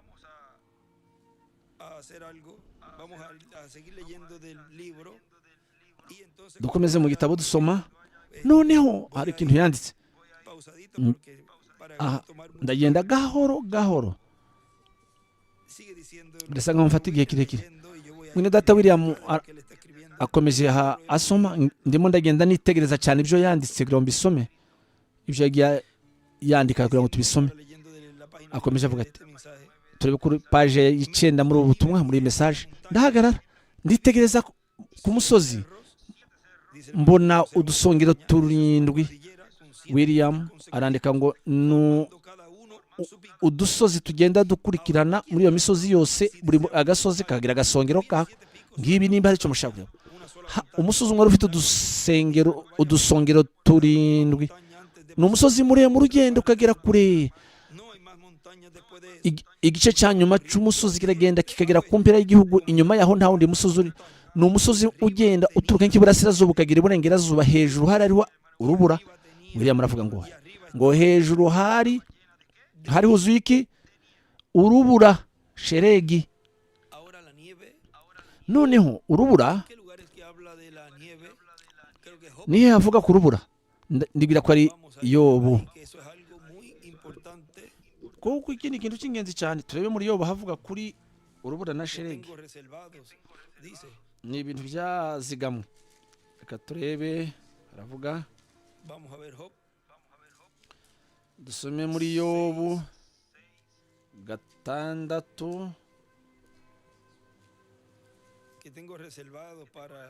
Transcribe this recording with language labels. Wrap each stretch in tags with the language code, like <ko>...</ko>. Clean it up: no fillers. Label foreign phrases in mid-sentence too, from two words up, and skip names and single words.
<rw>Dukomeze mu gitabo dusoma. Noneho hari ikintu yanditse. Ndagenda gahoro gahoro.</rw> <es>sigue diciendo</es> <rw>birasa nkaho mfata igihe kirekire.</rw> <es>leyendo y yo voy a</es> <rw>mwene data William</rw> <es>que le está escribiendo.</es> <rw>akomeje asoma, ndimo ndagenda nitegereza cyane ibyo yanditse kugira ngo mbisome, ibyo yagiye yandika kugira ngo tubisome.</rw> <es>Ahora leyendo de la página</es> <rw>Akomeje 9 avuga</rw> <es>de</es> <rw>ati,</rw> <es>este mensaje.</es> <rw>turebe kuri paje y'icyenda muri ubu butumwa, muri iyi mesaje. Ndahagarara nditegereza ku musozi,</rw> <es>Dice el</es> <rw>mbona udusongero turindwi.</rw> <es>cordillera con 7</es> <rw>William arandika ngo ni</rw> <es>cada uno su pico.</es> <rw>udusozi tugenda dukurikirana muri iyo misozi yose, buri agasozi kagira agasongero kako. Ngibi nimba ari cyo mushaka kureba.</rw> <es>Una sola</es> <rw>Umusozi umwe wari ufite udusongero turindwi. Ni umusozi muremure ugenda ukagera kure.</rw> <es>no hay más montañas después de eso.</es> <rw>Igice cya nyuma cy'umusozi kiragenda kikagera ku mpera y'igihugu. Inyuma yaho nta wundi musozi uri. Ni umusozi ugenda uturuka nk'iburasirazuba ukagera iburengerazuba. Hejuru hari hariho urubura. William aravuga ngo hejuru hari huzuye iki? Urubura, sheregi.</rw> <es>Ahora la nieve,</es> <rw>Noneho urubura,</rw> <es>¿qué lugares que habla de la nieve? Creo que Job,</es> <rw>nihe havuga ku rubura? Ndibwira ko ari</rw> <es>vamos a</es> <rw>Yobu.</rw> <es>que eso es algo muy importante.</es> <rw>Kuko iki ni ikintu cy'ingenzi cyane. Turebe muri Yobu havuga kuri urubura na</rw> <es>Que</es> <rw>sheregi.</rw> <es>tengo reservados, dice.</es> <rw>Ni ibintu byazigamwe. Reka turebe, aravuga,</rw> <es>Vamos a ver Job,</es> <rw>dusome muri Yobu 6,</rw> <es>que tengo reservados para</es>